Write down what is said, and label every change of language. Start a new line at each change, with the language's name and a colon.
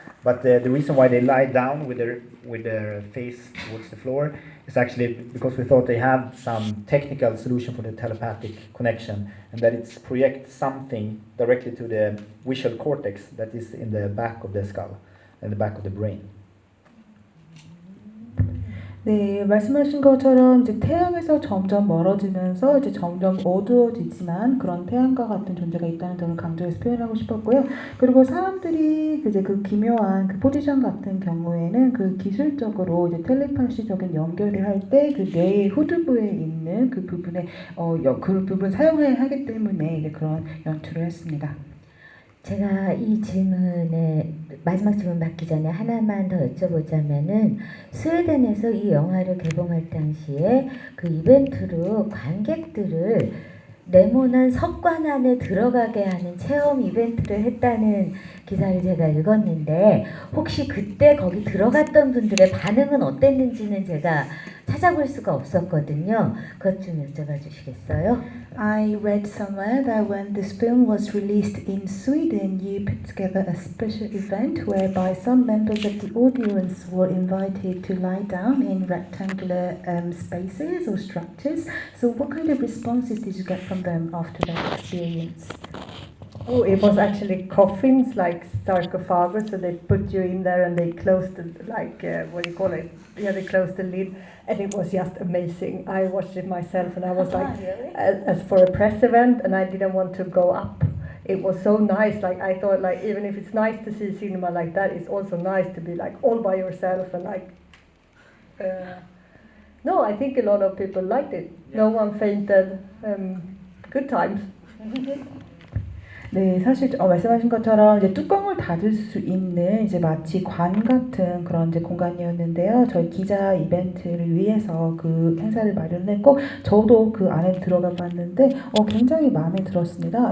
English: But the reason why they lie down with their face towards the floor is actually because we thought they had some technical solution for the telepathic connection, and that it projects something directly to the visual cortex that is in the back of the skull, in the back of the brain.
Korean: 네, 말씀하신 것처럼 이제 태양에서 점점 멀어지면서 이제 점점 어두워지지만 그런 태양과 같은 존재가 있다는 점을 강조해서 표현하고 싶었고요. 그리고 사람들이 이제 그 기묘한 그 포지션 같은 경우에는 그 기술적으로 이제 텔레파시적인 연결을 할 때 그 뇌의 후두부에 있는 그 부분에 그 부분 사용해야 하기 때문에 이제 그런 연출을 했습니다. 제가 이 질문에 마지막 질문 받기 전에 하나만 더 여쭤보자면은 스웨덴에서 이 영화를 개봉할 당시에 그 이벤트로 관객들을 네모난 석관 안에 들어가게 하는 체험 이벤트를 했다는 기사를 제가 읽었는데 혹시 그때 거기 들어갔던 분들의 반응은 어땠는지는 제가 찾아볼 수가 없었거든요. 그것 좀 여쭤봐 주시겠어요?
English: I read somewhere that when this film was released in Sweden, you put together a special event whereby some members of the audience were invited to lie down in rectangular spaces or structures. So what kind of responses did you get from them after that experience? Oh, it was actually coffins, like sarcophagus, so they put you in there and they closed the, what do you call it? Yeah, they closed the lid, and it was just amazing. I watched it myself, and I was like, really? as for a press event, and I didn't want to go up. It was so nice. Like I thought, like even if it's nice to see cinema like that, it's also nice to be like all by yourself and like. No, I think a lot of people liked it. No one fainted. Good times.
Korean: 네, 사실 말씀하신 것처럼 이제 뚜껑을 닫을 수 있는 이제 마치 관 같은 그런 이제 공간이었는데요. 저희 기자 이벤트를 위해서 그 행사를 마련했고 저도 그 안에 들어가 봤는데 굉장히 마음에 들었습니다.